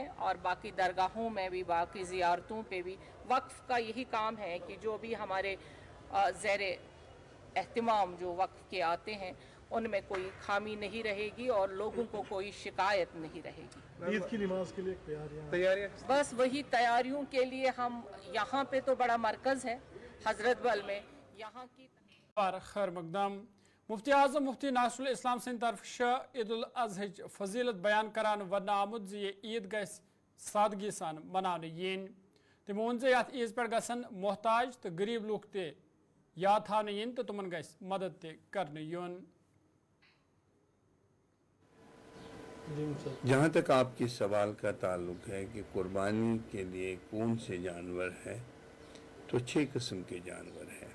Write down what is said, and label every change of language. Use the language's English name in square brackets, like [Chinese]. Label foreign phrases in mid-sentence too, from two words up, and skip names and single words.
[Hindi] और बाकी दरगाहों में भी, बाकी ज़ियारतों पे भी वक्फ़ का यही काम है कि जो भी हमारे ज़ेर एहतिमाम जो वक्फ़ के आते हैं उनमें कोई खामी नहीं रहेगी और लोगों को कोई शिकायत नहीं रहेगी। ईद की नमाज के लिए तैयारियां बस वही तैयारियों के लिए हम यहाँ पे तो बड़ा मरकज़ है हज़रत बल में, यहाँ की [Kashmiri] खैर मकदम मुफ्ती आज़म मुफ्ती नासरुल इस्लाम सिंध तरफ ईद उल अज़हा फजीलत बयान करान वन आमुद ये ईद गस सादगी सान मनाने यीन। तमो वोन यथ ईद पे गसन मोहताज तो गरीब लूक ते याद थाने यीन तो तुमन गस मदद ते करने यून। [Hindi] जहाँ तक आपके सवाल का ताल्लुक है कि कुर्बानी के लिए कौन से जानवर हैं, तो 6 किस्म के जानवर हैं।